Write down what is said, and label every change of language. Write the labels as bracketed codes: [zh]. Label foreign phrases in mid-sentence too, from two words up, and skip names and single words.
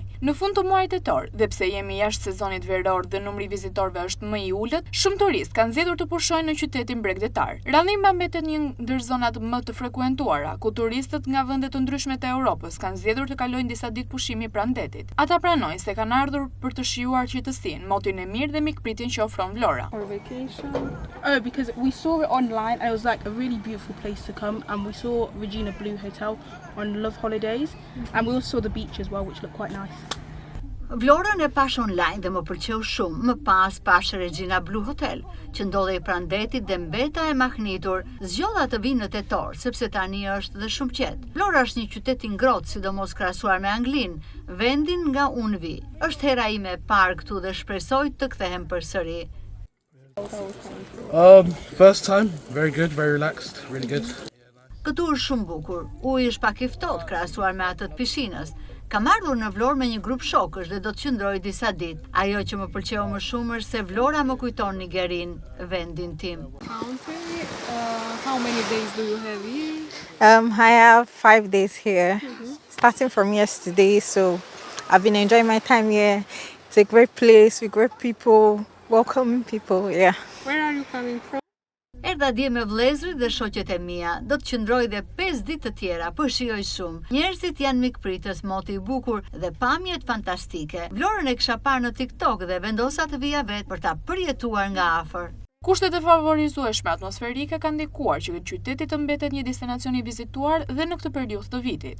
[sq] Në fund të muajit tetor, dhe pse jemi jashtë sezonit veror dhe numri i vizitorëve është më i ulët, shumë turistë kanë zgjedhur të pushojnë në qytetin bregdetar. Rallima mbetet një ndër zonat më të frekuentuara, ku turistët nga vende të ndryshme të Europës kanë zgjedhur të kalojnë disa ditë pushimi pranë detit. Ata pranojnë se kanë ardhur për të shijuar qytësinë, motin e mirë dhe mikpritjen që ofron Vlora. [en] Our vacation. Oh, because we saw it online and it was like a really beautiful place to come, and we saw Regina Blue Hotel on Love Holidays, and we also saw the beach as well, which looked quite nice. [sq] Vlorën e pash online dhe më pëlqeu shumë. Më pas pash Regina Blue Hotel, që ndodhej pranë detit dhe mbeta e mahnitur. Zgjodha të vinë në tetor, sepse tani është dhe shumë qetë. Vlora është një qytet i ngrohtë, sidomos krahasuar me Anglinë, vendin nga unë vi. Është hera ime e parë këtu dhe shpresoj të kthehem përsëri. [en] First time, very good, very relaxed, really good. [sq] Këtu është shumë bukur. Uji është pak i ftohtë krahasuar me atë të pishinës. Kam ardhur në Vlorë me një grup shokësh dhe do të qëndroj disa ditë. Ajo që më pëlqeu më shumë është se Vlora më kujton Nigerinë, vendin tim. [en] How many days do you have here? I have 5 days here, starting from yesterday. So I've been enjoying my time here. It's a great place with great people, welcoming people. Yeah. Where are you coming from? [sq] Erdha dje me vëllezërit dhe shoqet e mia. Do të qëndroj dhe 5 ditë të tjera, po shijoj shumë. Njerëzit janë mikpritës, moti i bukur dhe pamjet fantastike. Vlorën e kisha parë në TikTok dhe vendosa të vija vetë për ta përjetuar nga afër. Kushtet e favorizueshme atmosferike kanë ndikuar që qyteti të mbetet një destinacion i vizituar dhe në këtë periudhë të vitit.